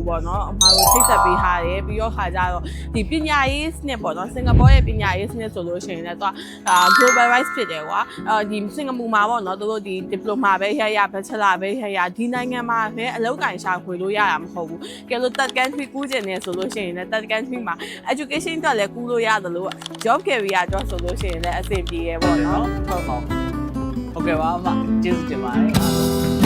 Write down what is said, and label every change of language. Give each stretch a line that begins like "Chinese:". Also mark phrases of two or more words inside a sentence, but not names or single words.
Burmese: ပေါ့နော်အမတို့ချိတ်ဆက်ပေးထားတယ်ပြီးတော့ခါကြတော့ဒီပညာရေးစနစ်ပေါ့နော်စင်ကာပူရဲ့ပညာရေးစနစ်ဆိုလို့ရှိရင်လည်းသူကglobalize ဖြစ်တယ်ကွာဒီစင်ကာပူမှာပေါ့နော်တို့ဒီ diploma ပဲရ bachelor ပဲရဒီနိုင်ငံမှာလည်းအလုပ်ကိုင်ရှာဖွေလို့ရတာမဟုတ်ဘူးကဲလို့
English: third country
Burmese: ကူးကျင်နေဆိုလို့ရှိရင်လည်း
English: third country
Burmese: မှာ education တော့လည်းကူးလို့ရတယ်လို့
English: job career
Burmese: တော့ဆိုလို့ရှိရင်လည်းအဆင်ပြေရပေါ့နော် ဟုတ်ကဲ့ပါအမကျေးဇူးတင်ပါတယ်